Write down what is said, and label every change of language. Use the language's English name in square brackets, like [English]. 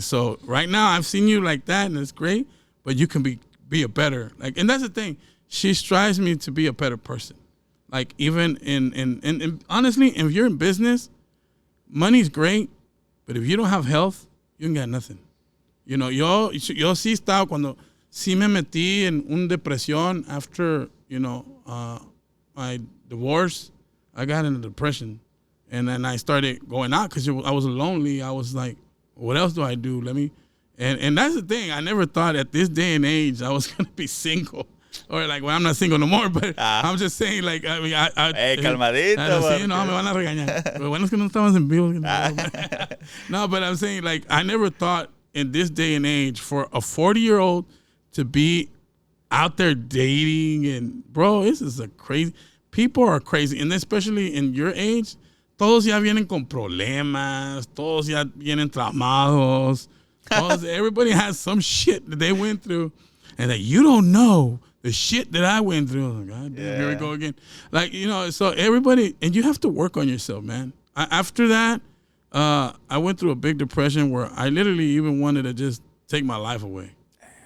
[English] So right now I've seen you like that and it's great, but you can be a better, like, and that's the thing. She strives me to be a better person. Like even in honestly, if you're in business, money's great, but if you don't have health, you ain't got nothing. You know, [Spanish] yo sí estaba cuando sí me metí en una depresión [English] after, you know, my divorce. I got into depression. And then I started going out because I was lonely. I was like, what else do I do? And that's the thing. I never thought at this day and age I was going to be single. Or like, well, I'm not single no more, but I'm just saying, like, I mean, [Spanish] calmadito. Sí, no, me van a regañar. Pero bueno, es que no estamos en vivo. [English] No, but I'm saying, like, I never thought in this day and age for a 40-year-old to be out there dating. And, bro, this is a crazy. People are crazy. And especially in your age, [Spanish] todos ya vienen con problemas. Todos ya vienen traumados. [English] Everybody has some shit that they went through. And that you don't know the shit that I went through. Like, God damn, here we go again. Like, you know, so everybody, and you have to work on yourself, man. After that, I went through a big depression where I literally even wanted to just take my life away. Damn.